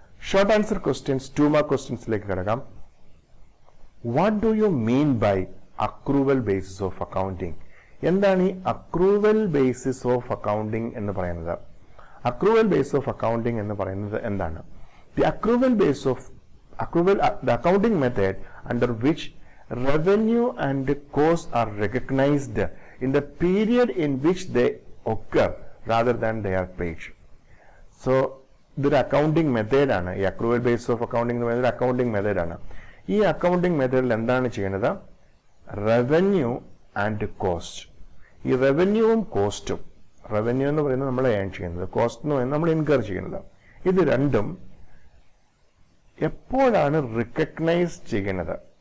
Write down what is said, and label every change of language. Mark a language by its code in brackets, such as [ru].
[ml] Short answer questions, 2 mark ക്വസ്റ്റ്യൻസിലേക്ക് കിടക്കാം. [en] What do you mean by accrual basis of accounting? [ml] എന്താണ് ഈ accrual basis of accounting എന്ന് പറയുന്നത്? Accrual base of accounting എന്ന് പറയുന്നത് എന്താണ്? [en] The accrual base of the accounting method under which revenue and costs are recognized in the period in which they occur rather than they are paid. [ml] So ഇതൊരു accounting മെത്തേഡാണ്. ഈ accrual base of accounting എന്ന് പറയുന്നത് accounting മെത്തേഡാണ്. ഈ accounting മെത്തേഡിൽ എന്താണ് ചെയ്യുന്നത്? Revenue and cost. ഈ റവന്യൂവും കോസ്റ്റും, റവന്യൂ എന്ന് പറയുന്നത് നമ്മൾ ഏൺ ചെയ്യുന്നത്, കോസ്റ്റ് എന്ന് പറയുന്നത് നമ്മൾ ഇൻകർ ചെയ്യുന്നത്, ഇത് രണ്ടും എപ്പോഴാണ് റിക്കഗ്നൈസ് ചെയ്യുന്നത്?